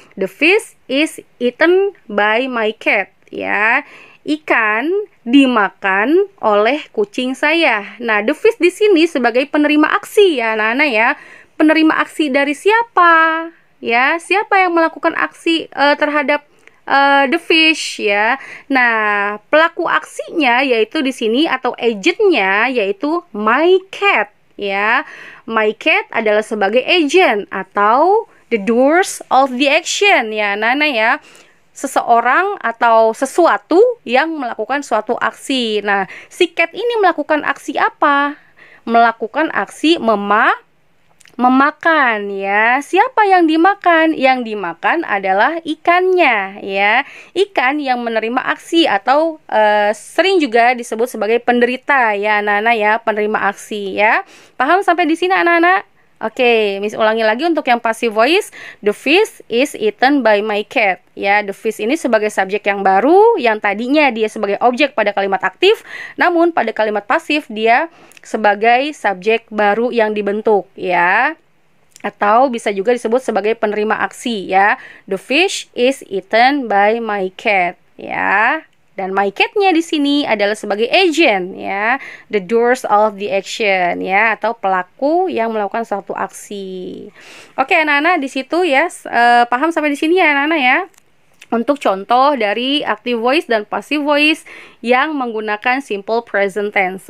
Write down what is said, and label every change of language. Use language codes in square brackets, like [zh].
[en] The fish is eaten by my cat ya. [id] Ikan dimakan oleh kucing saya. Nah, the fish di sini sebagai penerima aksi ya Nana ya. Penerima aksi dari siapa? Ya, siapa yang melakukan aksi terhadap the fish ya. Nah, pelaku aksinya yaitu di sini atau agentnya yaitu my cat ya. My cat adalah sebagai agent atau [en] the doers of the action [id] ya Nana ya. Seseorang atau sesuatu yang melakukan suatu aksi. Nah, si cat ini melakukan aksi apa? Melakukan aksi memakan ya. Siapa yang dimakan? Yang dimakan adalah ikannya ya. Ikan yang menerima aksi atau sering juga disebut sebagai penderita ya anak-anak ya, penerima aksi ya. Paham sampai di sini anak-anak? Oke, Miss ulangi lagi untuk yang passive voice. [en] The fish is eaten by my cat. [id] Ya, the fish ini sebagai subjek yang baru, yang tadinya dia sebagai objek pada kalimat aktif, namun pada kalimat pasif dia sebagai subjek baru yang dibentuk, ya. Atau bisa juga disebut sebagai penerima aksi, ya. [en] The fish is eaten by my cat, ya. [id] Dan my cat-nya di sini adalah sebagai agent ya, [en] the doers of the action [id] ya, atau pelaku yang melakukan suatu aksi. Oke, anak-anak di situ ya, paham sampai di sini ya anak-anak ya. Untuk contoh dari active voice dan passive voice yang menggunakan simple present tense.